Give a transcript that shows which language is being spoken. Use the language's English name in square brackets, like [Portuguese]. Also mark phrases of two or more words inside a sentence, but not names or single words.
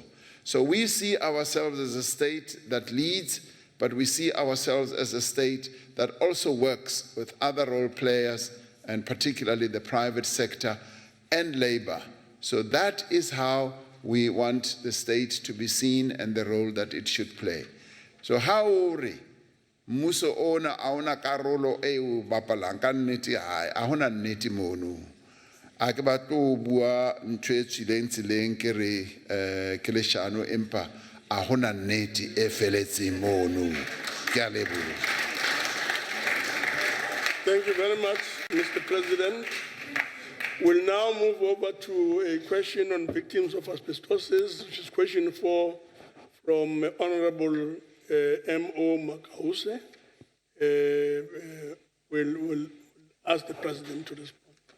[English] So we see ourselves as a state that leads, but we see ourselves as a state that also works with other role players, and particularly the private sector and labor. So that is how we want the state to be seen and the role that it should play. So how [Southern Sotho] mmuso ona a ona karolo e o bapalang ka nnete hae a hona nnete mono a ke ba tlo bua ntho e tsileng tsileng ke re ke leshano empa a hona nnete e feletseng mono ke a leboha. [English] Thank you very much, Mr. President. We'll now move over to a question on victims of asbestosis, which is question 4 from Honorable M.O. Makause. We'll ask the President to respond.